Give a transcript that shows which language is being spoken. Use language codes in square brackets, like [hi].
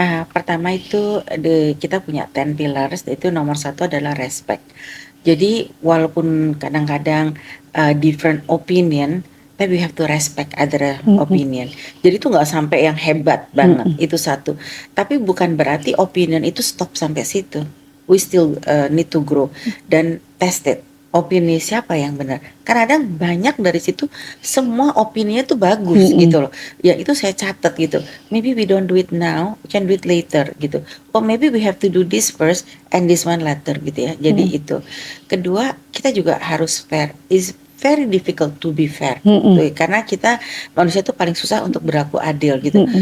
[id] Pertama itu kita punya 10 pillars, itu nomor satu adalah respect. Jadi walaupun kadang-kadang [en] different opinion, [id] tapi [en] we have to respect other opinion. [id] Jadi itu nggak sampai yang hebat banget, itu satu. Tapi bukan berarti opinion itu stop sampai situ. [en] We still need to grow dan test it. [id] Opini siapa yang benar? Kadang banyak dari situ semua opininya tuh bagus gitu loh. Ya itu saya catat gitu. [en] Maybe we don't do it now, we can do it later gitu. Or maybe we have to do this first and this one later gitu ya. [id] Jadi itu. Kedua, kita juga harus fair. [en] Is very difficult to be fair. [id] Karena kita manusia itu paling susah untuk berlaku adil gitu.